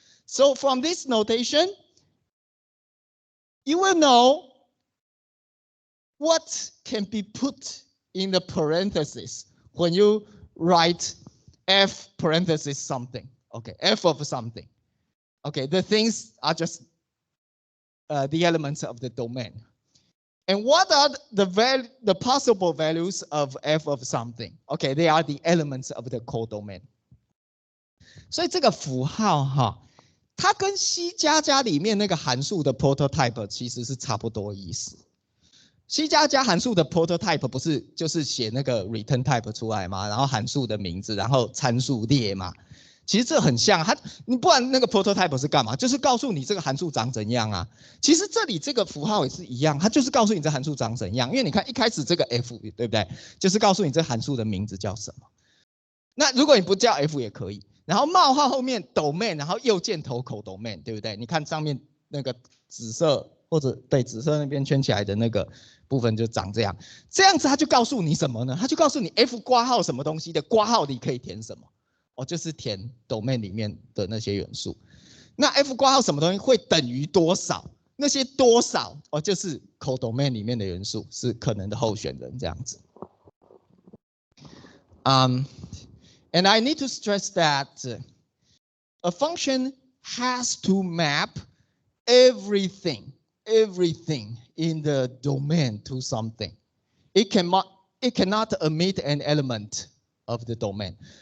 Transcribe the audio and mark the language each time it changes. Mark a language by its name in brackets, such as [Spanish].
[English] So from this notation, you will know what can be put in the parentheses when you write f parenthesis something. Okay, f of something. Okay, the things are just the elements of the domain. And what are the possible values of f of something? Okay, they are the elements of the codomain. [Chinese] 所以这个符号哈，它跟 C++ 里面那个函数的 prototype 其实是差不多意思。 C++ 函数的 prototype 不是就是写那个 return type 出来嘛，然后函数的名字，然后参数列嘛。其实这很像，你不然那个 prototype 是干嘛？就是告诉你这个函数长怎样啊。其实这里这个符号也是一样，它就是告诉你这函数长怎样。因为你看一开始这个 f 对不对？就是告诉你这函数的名字叫什么。那如果你不叫 f 也可以，然后冒号后面 domain， 然后右箭头codomain，对不对？你看上面那个紫色或者对紫色那边圈起来的那个部分就长这样。这样子它就告诉你什么呢？它就告诉你 f 括号什么东西的括号里可以填什么。就是填 domain 里面的那些元素。那 f 括号什么东西会等于多少？那些多少就是 codomain 里面的元素，是可能的候选人这样子。 [English] And I need to stress that a function has to map everything in the domain to something. It cannot omit an element of the domain.